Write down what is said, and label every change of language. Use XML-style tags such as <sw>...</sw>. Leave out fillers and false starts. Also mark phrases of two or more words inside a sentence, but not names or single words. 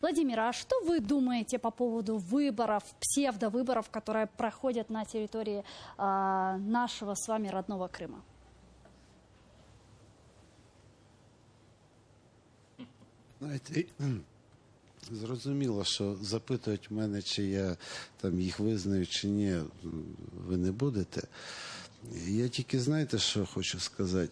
<ru>Владимир, а что вы думаете по поводу выборов, псевдовыборов, которые проходят на территории нашего с вами родного Крыма?</ru> <uk>Знаєте, зрозуміло, що запитують мене, чи я там їх визнаю, чи ні, ви не будете. Я тільки, знаєте, що хочу сказати?</uk>